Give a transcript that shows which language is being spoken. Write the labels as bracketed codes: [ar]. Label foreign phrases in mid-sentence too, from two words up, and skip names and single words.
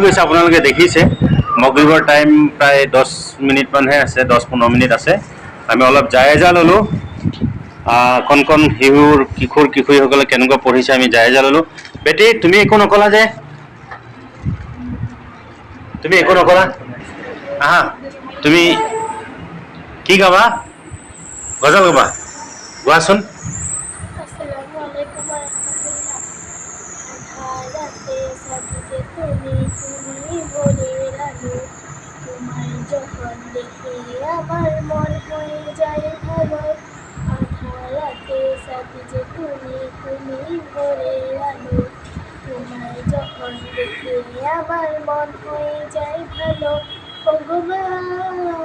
[as] গৈছে আপোনালোকে দেখিছে মগৰিবৰ টাইম প্ৰায় 10 মিনিটমানহে আছে 10-15 মিনিট আছে আমি অলপ জায়জা ল'লোঁ কণ শিশুৰ কিশোৰীসকলে কেনেকুৱা পঢ়িছে আমি জায়জা ল'লোঁ বেটি তুমি একো নকলা যে তুমি একো নকলা আহা তুমি কি গাবা গজল গাবা গোৱাচোন [bn] আমার মন হয়ে যায় ভালো আধারাতে সাথে যে তুমি ভরে আলো তোমায় যখন দেখে আমার মন হয়ে যায় ভালো ভগবান